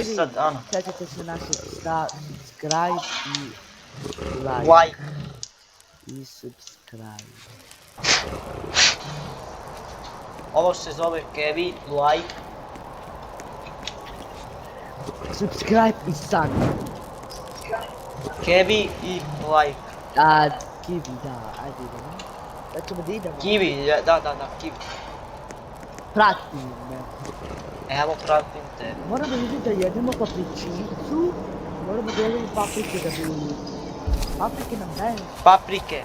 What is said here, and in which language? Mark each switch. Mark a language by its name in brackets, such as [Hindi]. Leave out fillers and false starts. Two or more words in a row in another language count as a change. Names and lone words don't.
[Bosnian] 300 dana. Sjećate se našeg subscribe i like. Like. I subscribe. Ovo se zove Kevin, like. Subscribe i sad. Kevin i like. A, Kiwi, da, ajde idemo. Da ćemo da idemo. Kiwi, da, Kiwi. Prati me. Evo pratim te. Moramo vidjeti da jedemo papričicu. Moramo da jedemo paprike da bi... Paprike nam daje... Paprike.